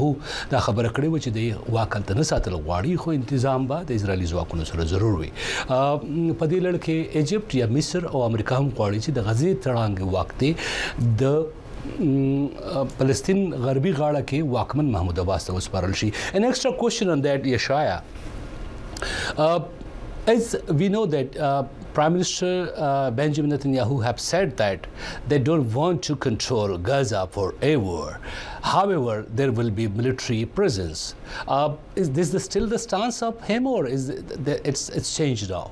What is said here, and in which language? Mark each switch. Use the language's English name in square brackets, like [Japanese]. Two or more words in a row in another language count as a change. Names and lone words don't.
[Pashto] دا خبره کړې و چې د واکلت نه ساتل غواړي خو تنظیم به د اسرایلی ځواکونو سره ضرور وي په دې لړ کې ایجپت یا مصر او امریکا هم غواړي چې د غزې تړانګ وخت د فلسطین غربي غاړه کې واکمن محمود عباس ته وسپارل شي [English] an extra question on that Yeshaya as we know that Prime Minister Benjamin Netanyahu have said that they don't want to control Gaza forever. However, there will be military presence. Is this still the stance of him, or is it's changed now?